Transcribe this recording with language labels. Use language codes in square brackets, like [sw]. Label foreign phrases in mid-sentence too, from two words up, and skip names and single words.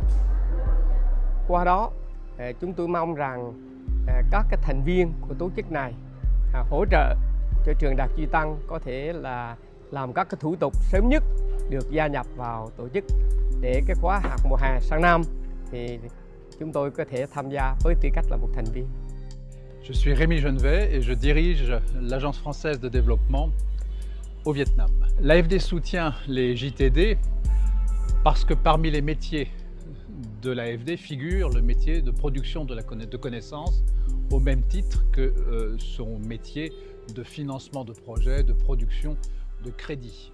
[vi] Qua đó, chúng tôi mong rằng các cái thành viên của tổ chức này hỗ trợ cho trường Đại học Duy Tân có thể là làm các cái thủ tục sớm nhất được gia nhập vào tổ chức để cái khóa học mùa hè sang năm thì chúng tôi có thể tham gia với tư cách là một thành viên. [fr] Je suis Rémi Genevet et je dirige l'Agence française de développement au Vietnam. L'AFD soutient les JTD parce que parmi les métiers de l'AFD figure le métier de production de connaissances au même titre que son métier de financement de projets, de production de crédit.